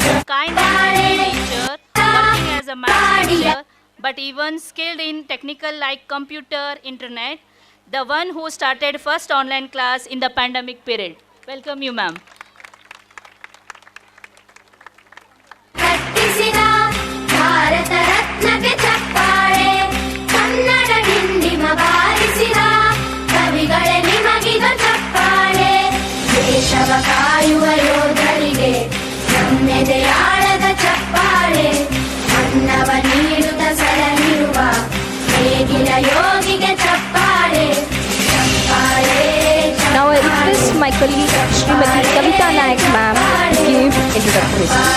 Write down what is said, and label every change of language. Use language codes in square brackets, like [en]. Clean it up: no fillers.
[en] Kind teacher, working as a math teacher, but even skilled in technical like computer, internet, the one who started first online class in the pandemic period. Welcome you, ma'am. [kn] ಕಟ್ಟಿಸಿದ ಭಾರತ ರತ್ನಕ್ಕೆ ಚಪ್ಪಾಳೆ ಕನ್ನಡ ಡಿಂಡಿಮ ಬಾರಿಸಿದ ಕವಿಗಳೇ ನಿಮಗಿದ ಚಪ್ಪಾಳೆ ದೇಶವ ಕಾಯುವ ಯೋಧರಿಗೆ ನಮ್ಮೆದೆಯಾಳದ ಚಪ್ಪಾಳೆ ಅನ್ನವ ನೀಡುತ್ತ ಸಲಹಿರುವ ನೇಗಿಲ ಯೋಗಿಗೆ ಚಪ್ಪಾಳೆ ಚಪ್ಪಾಳೆ [en] Now I request my colleague Srimati Kavita Naik ma'am to give introductory speech.